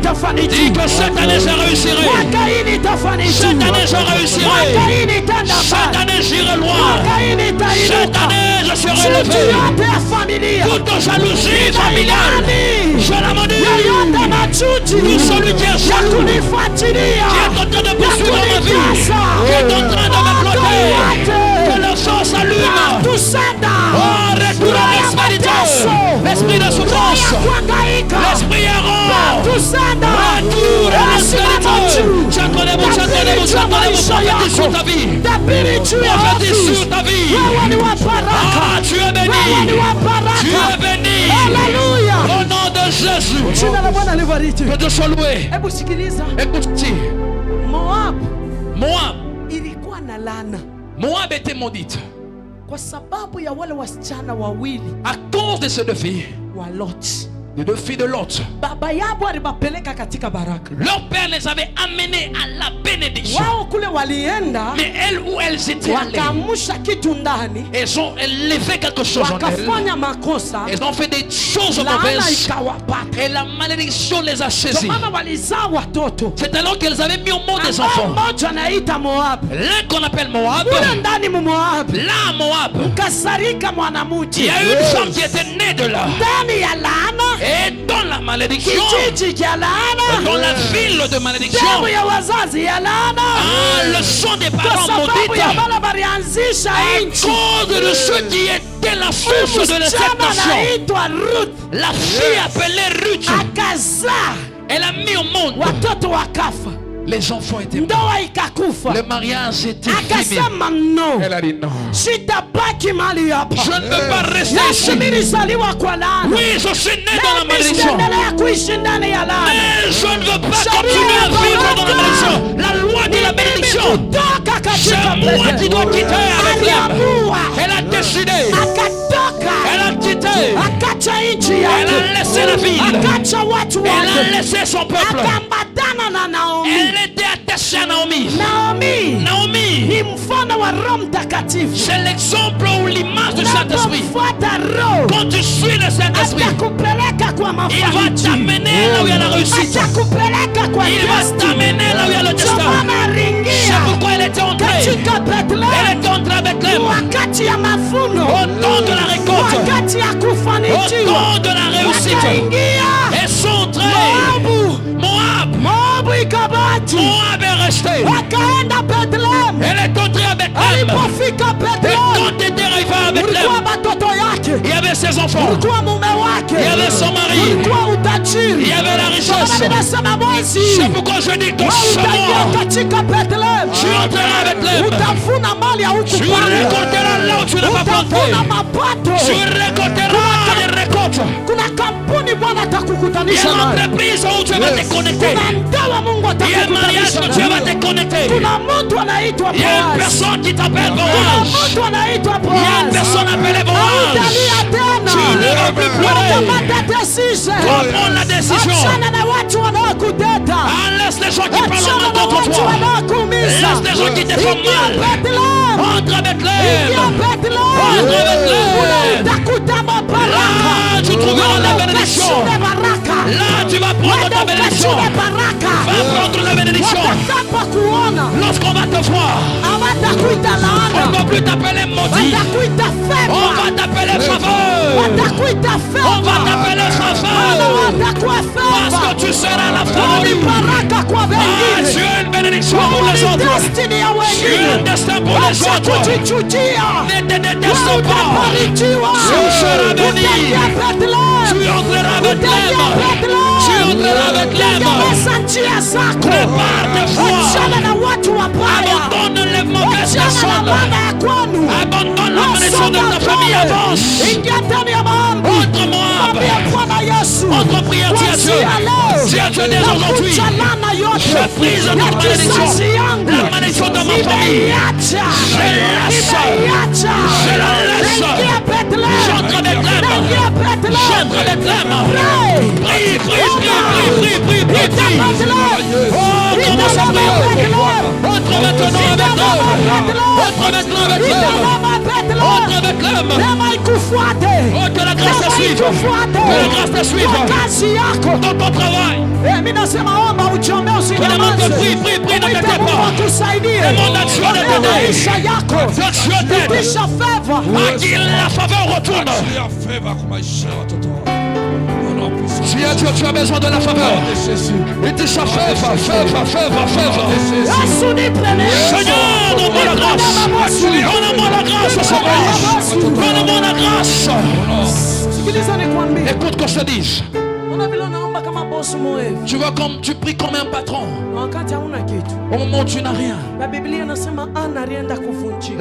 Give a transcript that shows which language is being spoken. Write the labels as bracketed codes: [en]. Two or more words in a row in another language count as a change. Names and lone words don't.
[sw] nitafanikiwa. [fr] que cette année je réussirai. [sw] Mwaka hii nitafanikiwa. [fr] Cette année je [sw] Mwaka [fr] réussirai. [sw] hii nitenda [fr] Cette [sw] mbali. [fr] année j'irai loin. [sw] Mwaka hii [fr] Cette [sw] nitainuka. [fr] année je serai [sw] Chuki [fr] élevé. [sw] yote ya familia. [fr] Toute jalousie familiale, je la maudis. [sw] Yoyote na chuki [fr] Tout celui qui est [sw] ya [fr] jaloux, [sw] kunifuatilia, [fr] qui est en train de poursuivre ma vie, [sw] kunitesa, [fr] qui est en train de me bloquer, que le sang s'allume. [sw] tusenda. [fr] Oh, retourne à l'esprit de Dieu. L'esprit de souffrance, l'esprit errant. [sw] Tusenda. [fr] Retourne à l'esprit de Dieu. Chantez-vous, chantez-vous, chantez-vous, prophétise sur ta vie. [sw] Tabiri juu ya [fr] Prophétise [sw] wafu. [fr] sur ta vie. [sw] Wewe ni wa baraka. [fr] Ah, tu es [sw] Wewe ni [fr] béni. [sw] wa baraka. [fr] Tu es béni. [sw] Haleluya. [fr] Au nom de Jésus. [sw] Jina la Bwana libariki. [fr] Que Dieu soit loué. [sw] Hebu sikiliza. [fr] Écoute-t-il. [sw] Moab [fr] Moab. [sw] ilikuwa na laana [fr] Moab était maudite [sw] kwa sababu ya wale wasichana wawili [fr] à cause de ces deux filles, [sw] wa Lot. [fr] les deux filles de Lot. [sw] Baba yao alibapeleka katika baraka. [fr] Leur père les avait amenés à la bénédiction. [sw] Wao kule walienda [fr] Mais elles, où elles étaient allées, [sw] wakaamsha kitu ndani, [fr] elles ont élevé quelque chose en elles. [sw] wakafanya makosa, [fr] Elles ont fait des choses [sw] laana [fr] mauvaises. [sw] ikawapata. [fr] Et la malédiction les a [sw] Ndio [fr] saisies. [sw] maana walizaa watoto. [fr] C'est alors qu'elles avaient mis au monde des [sw] Ambao [fr] enfants. [sw] mmoja anaita Moab. [fr] L'un qu'on appelle Moab. [sw] Kule ndani mu Moab [fr] Là, Moab. [sw] kasarika [fr] Il [sw] mwanamke [fr] y a une femme qui était née de là. [sw] ndani ya laana, [fr] Et dans la malédiction, [sw] kijiji cha laana, [fr] dans la ville de malédiction, [sw] damu ya wazazi ya laana, [fr] le sang des [sw] kwa [fr] parents [sw] sababu [fr] maudits, [sw] ya bala balianzisha [fr] à [sw] nchi. [fr] cause de ceux qui étaient la source de cette [sw] Msichana [fr] nation. [sw] anaitwa Ruth [fr] La fille appelée Ruth, [sw] akazaa [fr] elle a mis au monde. [sw] watoto wakafa, [fr] Les enfants étaient morts. [sw] ndoa ikakufa. [fr] Le mariage était fini. [sw] Akasema no, [fr] Elle a dit non. [sw] sitabaki mali hapa. [fr] Je ne peux pas rester [sw] Yesu [fr] ici. [sw] nilizaliwa kwa laana, [fr] Oui, je suis né dans la [sw] nami [fr] malédiction. [sw] sitaendelea kuishi ndani ya laana. [fr] Mais je ne veux pas continuer à vivre dans la malédiction. La loi de la bénédiction. [sw] Kutoka [fr] C'est [sw] katika [fr] moi qui dois quitter avec l'âme. [sw] aliamua, [fr] Elle a décidé. [sw] akatoka, [fr] Elle a quitté. [sw] akacha nchi [fr] Elle [sw] yake, [fr] a laissé la ville. [sw] akacha watu [fr] Elle a [sw] wake, [fr] laissé son peuple. [sw] akaambatana na Naomi. [fr] Elle était attachée à Naomi. [sw] Naomi [fr] Naomi, [sw] ni mfano wa Roho Mtakatifu. [fr] c'est l'exemple ou l'image du Saint-Esprit. [sw] Unapomfuata Roho [fr] Quand tu suis le Saint-Esprit, [sw] atakupeleka kwa [fr] il va [sw] mafanikio, [fr] t'amener là où il y a la réussite. [sw] atakupeleka kwa [fr] Il va [sw] destiny. [fr] t'amener là où il y a le [sw] Ndio [fr] destin. [sw] maana [fr] C'est [sw] aliingia [fr] pourquoi elle était entrée. [sw] katika [fr] Elle [sw] Bethlehem [fr] était entrée à Bethléem. [sw] wakati ya mavuno, [fr] Au temps de la récolte. [sw] wakati ya [fr] Au [sw] kufanikiwa, [fr] temps de la réussite. [sw] wakaingia [fr] Elles sont entrées. [sw] Moabu. [fr] Moab. [sw] Moabu ikabaki, [fr] Moab est resté. resté. [sw] Wakaenda Bethlehem. [fr] Elle est entrée à Bethléem. [sw] Alipofika [fr] Et [sw] Bethlehem, [fr] quand était arrivé à Bethléem, [sw] ulikuwa watoto yake, [fr] il y avait ses enfants. [sw] ulikuwa mume wake, [fr] Il y avait son mari. [sw] ulikuwa utajiri. [fr] Il y avait la richesse. [sw] Bwana ninasema mwezi [fr] C'est pourquoi je dis que [sw] wewe [fr] ce [sw] utaingia [fr] mois, [sw] katika Bethlehem. [fr] tu entreras à Bethléem. [sw] Utavuna mali ya huku [fr] Tu [sw] pale. [fr] récolteras là où tu n'as pas planté. [sw] Utavuna mapato. [fr] Tu récolteras des récoltes. [sw] Kuna kampuni Bwana [fr] Il y [sw] atakukutanisha [fr] a [sw] nayo. [fr] l'entreprise où tu vas te connecter. [sw] Kuna ndoa Mungu [fr] Il y a un mariage [sw] atakukutanisha [fr] où tu vas [sw] nayo. [fr] te connecter. [sw] Kuna mtu anaitwa [fr] Il y a une [sw] Boaz. [fr] personne qui t'appelle [sw] Kuna [fr] Boaz. [sw] mtu anaitwa [fr] Il y a une [sw] Boaz. [fr] personne appelée Boaz. [sw] Hautalia tena. [fr] Tu ne vas plus pleurer. [sw] Kamata decision. [fr] Tu vas prendre la décision. [sw] Achana na watu wanaokuteta. [fr] Laisse les gens qui parlent [sw] Achana [fr] mal [sw] na [fr] contre [sw] watu [fr] toi. [sw] wanaokuumiza. [fr] Laisse les gens qui te font [sw] Ingia [fr] mal. [sw] Bethlehem. [fr] Entre à Bethléem. [sw] Ingia Bethlehem. [fr] Entre à Bethléem. [sw] Utakuta mabaraka. [fr] Là, tu trouveras la bénédiction. [sw] Ukashinde baraka. [fr] Là, tu vas prendre ta bénédiction. [sw] Ukashinde baraka. [fr] Va prendre la bénédiction. [sw] Watakapo kuona [fr] Lorsqu'on va te voir, [sw] hawatakuita [fr] on ne [sw] laana, [fr] va plus t'appeler maudit. [sw] watakuita [fr] On [sw] feva, [fr] va t'appeler faveur. [sw] watakuita [fr] On va [sw] feva, [fr] t'appeler [sw] Wana [fr] faveur. [sw] watakuwa [fr] Parce [sw] feva. [fr] que tu seras la [sw] Wewe [fr] faveur. [sw] ni baraka kwa [fr] Ah, tu [sw] wengine. [fr] as une bénédiction pour [sw] Wewe [fr] les [sw] ni [fr] autres. [sw] destiny ya [fr] Tu as un [sw] wengine. [fr] destin pour les [sw] Acha [fr] autres. [sw] kujichukia. [fr] Ne te déteste [sw] Wewe [fr] pas. [sw] utabarikiwa. [fr] Tu seras béni. [sw] Utaingia Bethlehem. [fr] Tu entreras à Bethléem. [sw] Utaingia Bethlehem. [fr] Tu entreras à Bethléem. [sw] Tengeneza njia zako. [fr] Prépare tes voies. [sw] Achana na watu wabaya. [fr] Abandonne les mauvaises [sw] Achana na [fr] personnes. [sw] baba ya kwenu. [fr] Abandonne la malédiction de ta famille. Avance. [sw] Ingia ndani ya maombi. [fr] Entre Moab. [sw] Mwambie Bwana Yesu. [fr] Entre prière, dis à Dieu. [sw] Kuanzia leo, [fr] Dis à Dieu dès aujourd'hui. [sw] nakucha laana yote [fr] Je brise [sw] ya [fr] toute malédiction. [sw] kizazi yangu. [fr] La malédiction de ma famille. [sw] Nimeiacha. [fr] Je laisse. [sw] Nimeiacha. [fr] Je la laisse. [sw] Naingia Bethlehem. [fr] J'entre à Bethléem. [sw] Naingia Bethlehem. [fr] J'entre à Bethléem. [sw] Pray. [fr] Prie, prie, prie, prie, prie, prie, [sw] Ita [fr] prie. [sw] Bethlehem. [fr] Oh, commence à [sw] Ita [fr] prier. [sw] Bethlehem. [fr] Entre maintenant à Bethléem. Entre maintenant à Bethléem. [sw] Ita Bethlehem. [fr] Entre à Bethléem. [sw] Neema ikufuate. [fr] Oh, que la grâce te suive. Que la grâce te suive. [sw] Kwa kazi yako. [fr] Dans ton travail. [sw] Mimi nasema omba ujiombe [fr] Demande [sw] usinyamaze. [fr] que prie, prie, prie, ne [sw] Mwite [fr] t'étais [sw] Mungu [fr] pas. [sw] akusaidie. [fr] Demande à Dieu de [sw] Ombea [fr] t'aider. [sw] maisha yako. [fr] Que Dieu t'aide. [sw] Rudisha favor. [fr] À qui la faveur retourne. Dis à Dieu, tu as besoin de la faveur. Il dit ça, faveur, faveur, faveur, faveur. [sw] Yesu nipe neema. [fr] Seigneur, donne-moi la grâce. Donne-moi la grâce, Seigneur. Donne-moi la grâce. [sw] Sikiliza nikwambie. [fr] Écoute qu'on se dise. [sw] Ona vile unaomba kama boss mwevu. [fr] Tu vois comme tu pries comme un patron. [sw] Na wakati hauna kitu. [fr] Au moment où tu n'as rien. [sw] Na Biblia inasema Ana alienda kuvunjika.